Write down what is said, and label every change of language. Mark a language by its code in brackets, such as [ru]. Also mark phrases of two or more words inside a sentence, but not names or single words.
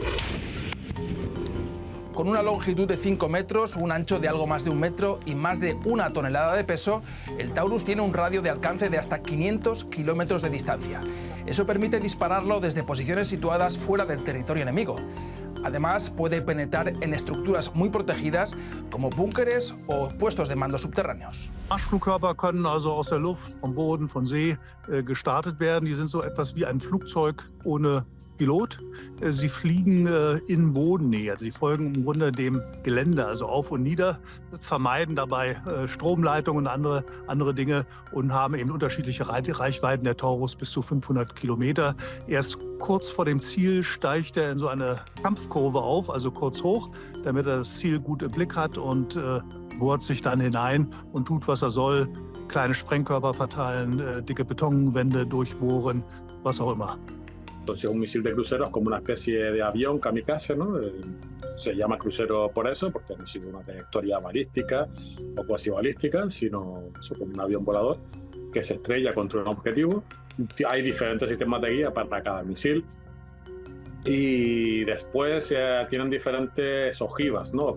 [es] Con una longitud de 5 metros, un ancho de algo más de 1 metro y más de 1 tonelada de peso, el Taurus tiene un radio de alcance de hasta 500 kilómetros de distancia. Eso permite dispararlo desde posiciones situadas fuera del territorio enemigo. Además, puede penetrar en estructuras muy protegidas como búnkeres o puestos de mando subterráneos. [de] Marschflugkörper können also aus der Luft, vom Boden, von See gestartet werden. Die sind so etwas wie ein Flugzeug ohne Pilot. Sie fliegen in Bodennähe. Sie folgen im Grunde dem Gelände, also auf und nieder, vermeiden dabei Stromleitungen und andere Dinge und haben eben unterschiedliche Reichweiten. Der Taurus bis zu 500 Kilometer. Erst kurz vor dem Ziel steigt er in so eine Kampfkurve auf, also kurz hoch, damit er das Ziel gut im Blick hat und bohrt sich dann hinein und tut, was er soll. Kleine Sprengkörper verteilen, dicke Betonwände durchbohren, was auch immer. [es] Entonces un misil de crucero es como una especie de avión kamikaze, ¿no? Se llama crucero por eso, porque no sigue una trayectoria balística o cuasi balística, sino como un avión volador que se estrella contra un objetivo. Hay diferentes sistemas de guía para cada misil y después tienen diferentes ojivas, ¿no?